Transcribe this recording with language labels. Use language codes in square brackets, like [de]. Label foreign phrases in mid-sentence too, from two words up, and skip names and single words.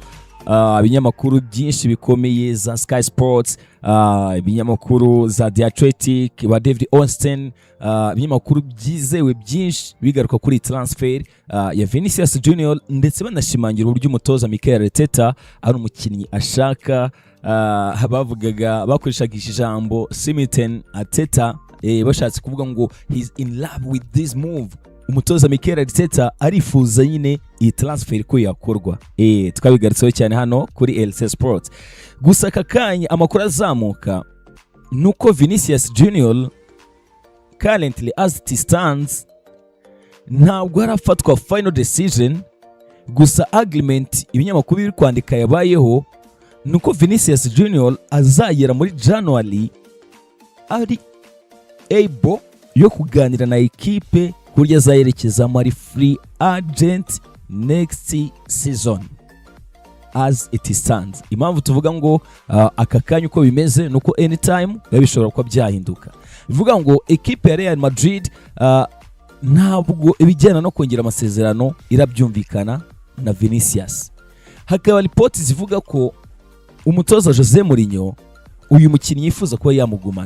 [rw] Ibinyamakuru byinshi bikomeye za Sky Sports, ibinyamakuru za The Athletic, wa David Ornstein, ibinyamakuru byizewe byinshi bigaruka kuri transfer ya Vinicius Junior, ndetse banashimangira uburyo umutoza Mikel Arteta ari umukinnyi ashaka. Bavugaga bakoreshaga ijambo Simiten Arteta, bashatse kuvuga ngo [en] he's in love with this move. [rw] Umutoza Mikel Arteta arifuza nyine iyi transfer ko yakorwa. Tukabigaritseho cyane hano kuri LC Sports. Gusa kakanya amakuru azamuka nuko Vinicius Junior [en] currently as it stands [rw] ntabwo harafatwa [en] final decision. [rw] Gusa agreement ibinyamakuru biri kwandika yabayeho nuko Vinicius Junior azagera muri January ari able yo kuganira na ekipe kurya azayerekeza muri [en] free agent next season as it stands. [rw] Impamvu tuvuga ngo aka kanya uko bimeze nuko anytime bishobora kuba byahinduka. Bivuga ngo ekipe ya Real Madrid ntabwo ibijyana no kongera amasezerano irabyumvikana na Vinicius. Hakaba reports zivuga ko umutoza Jose Mourinho uyu mukinnyi yifuza kuba yamugumana.